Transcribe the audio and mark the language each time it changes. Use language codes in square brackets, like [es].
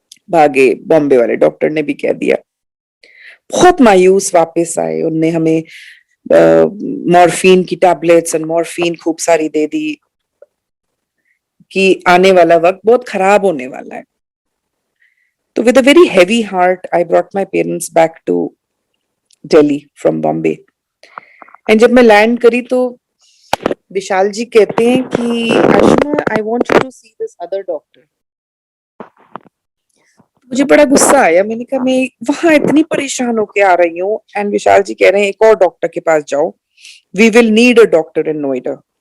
[hi] भागे बॉम्बे वाले डॉक्टर ने भी कह दिया। बहुत मायूस वापस आए। उनने हमें मॉर्फिन की टैबलेट्स एंड मॉर्फिन खूब सारी दे दी कि आने वाला वक्त बहुत खराब होने वाला है। तो [en] with a very heavy heart, I brought my parents back to Delhi from Bombay. And [hi] जब मैं लैंड करी तो विशाल जी कहते हैं कि Ashima [en] I want you to see this other doctor. [hi] मुझे बड़ा गुस्सा आया, मैंने कहा मैं वहां इतनी परेशान होके आ रही हूँ एंड विशाल जी कह रहे हैं एक और डॉक्टर के पास जाओ, [en] We will need a doctor in Noida.